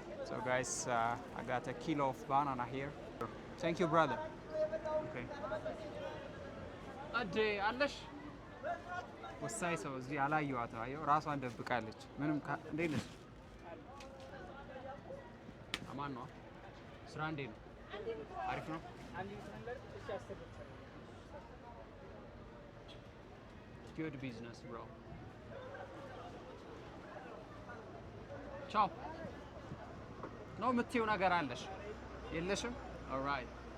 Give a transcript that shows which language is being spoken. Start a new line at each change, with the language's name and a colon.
English: So guys, I got a kilo of banana here. Thank you, brother. Okay.
Amharic: አዴ አለሽ ወሳኝ ሰው እዚህ አላየኋትም። አየሁ ራሷን ደብቃለች። ምንም እንዴት ነሽ? አማን ነው። ስራ እንዴት ነው? አሪፍ ነው።
English: Good business, bro.
Amharic: Ciao. ነው የምትይው ነገር አለሽ? የለሽም?
English: All right.